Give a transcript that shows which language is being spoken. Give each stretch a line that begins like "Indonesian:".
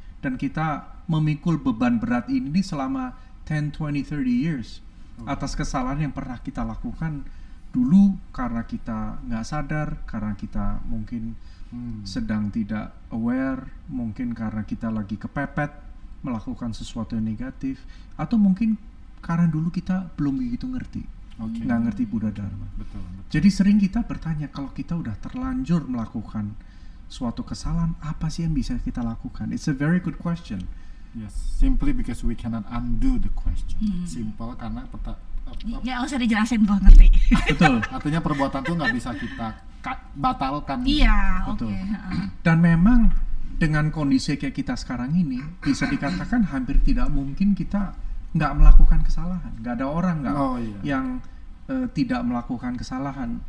Indonesian: Dan kita memikul beban berat ini selama 10, 20, 30 years atas kesalahan yang pernah kita lakukan dulu karena kita nggak sadar, karena kita mungkin sedang tidak aware, mungkin karena kita lagi kepepet melakukan sesuatu yang negatif, atau mungkin karena dulu kita belum begitu ngerti, Oke. nggak ngerti Buddha Dharma. Betul. Jadi sering kita bertanya, kalau kita udah terlanjur melakukan suatu kesalahan, apa sih yang bisa kita lakukan?
English: It's a very good question. Yes, simply because we cannot undo the question.
Indonesian: Simple karena ya nggak usah dijelasin, gua ngerti. Betul. artinya perbuatan tuh nggak bisa kita batalkan. Iya, Betul. oke. Dan memang dengan kondisi kayak kita sekarang ini, bisa dikatakan hampir tidak mungkin kita nggak melakukan kesalahan. Nggak ada orang yang tidak melakukan kesalahan.